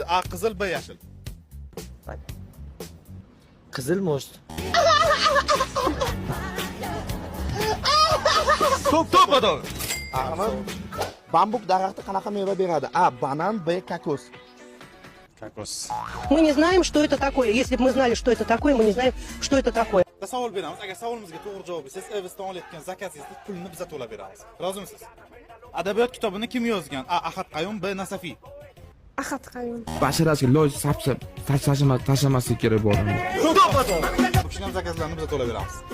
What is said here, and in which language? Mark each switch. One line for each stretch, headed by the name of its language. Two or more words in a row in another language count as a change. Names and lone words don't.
Uzbek: A. Qizil, B. Yashil. Qizil most. To'g'ri. Bambuk daraxti qanaqa meva beradi? A. Banan, B. Kokos. Kokos.
Russian: Мы не знаем, что это такое. Если бы мы знали, что это такое, мы не знаем, что это такое.
Uzbek: Savol beramiz. Agar savolimizga to'g'ri javob bersangiz, Evesdan olayotgan zakatingizni pulini bizga to'lab beramiz. Rozimisiz? Adabiyot kitobini kim yozgan? A. Ahad Qayum, B. Nasafiy. Ahad Qayum. Basharasiga loy sapsab tashlamaslik kerak bo'ladi. Bu kishini ham zakazlarni bizga to'lab beramiz.